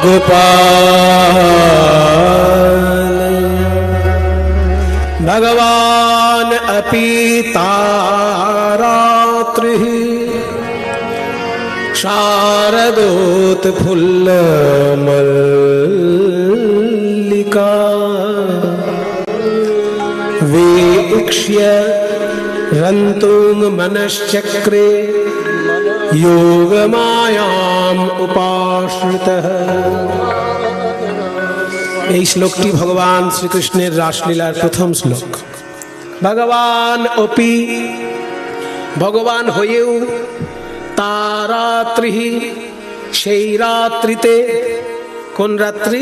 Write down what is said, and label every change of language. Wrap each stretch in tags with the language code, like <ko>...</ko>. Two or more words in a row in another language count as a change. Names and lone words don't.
<sa>पालय भगवान् अपि तारात्रिः शारदोत्फुल्लमल्लिका वीक्ष्य रन्तुं मनश्चक्रे योगमायाम् उपाश्रितः।</sa> <bn>এই শ্লোকটি ভগবান শ্রীকৃষ্ণের রাসলীলার প্রথম শ্লোক।</bn> <sa>ভগবান অপি,</sa> <bn>ভগবান হয়েও, তারাত্রি, সেই রাত্রিতে, কোন রাত্রি?</bn>